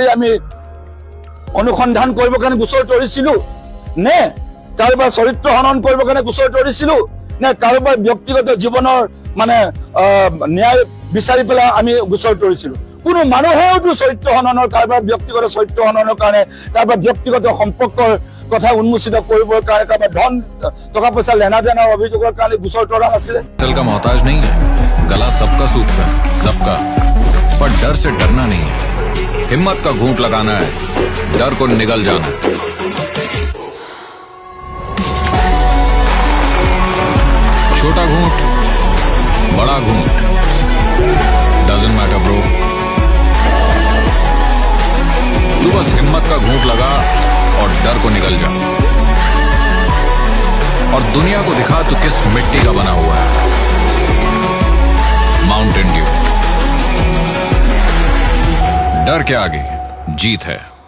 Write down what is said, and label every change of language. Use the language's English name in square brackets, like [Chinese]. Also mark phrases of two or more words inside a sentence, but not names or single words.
[Assamese] আমি অনুসন্ধান কৰিবৰ কাৰণে গোচৰ তৰিছিলো নে কাৰোবাৰ চৰিত্ৰ হনন কৰিবৰ কাৰণে গোচৰ তৰিছিলো নে কাৰোবাৰ ব্যক্তিগত জীৱনৰ মানে ন্যায় বিচাৰি পেলাই আমি গোচৰ তৰিছিলো কোনো মানুহেওতো চৰিত্ৰ হননৰ কাৰোবাৰ ব্যক্তিগত চৰিত্ৰ হননৰ কাৰণে কাৰোবাৰ ব্যক্তিগত সম্পৰ্কৰ কথা উন্মোচিত কৰিবৰ কাৰণে কাৰোবাৰ ধন টকা পইচা লেনা দেনাৰ অভিযোগৰ কাৰণে গোচৰ তৰা আছিলে [Hindi] चल का मोहताज नहीं है गला सबका सूखता है सबका पर डर से डरना नहीं है हिम्मत का घूंट लगाना है डर को निगल जाना छोटा घूंट बड़ा घूंट [English] doesn't matter bro [Hindi] तू बस हिम्मत का घूंट लगा और डर को निगल जा और दुनिया को दिखा तू किस मिट्टी का बना हुआ है माउंटेन ड्यू डर के आगे जीत है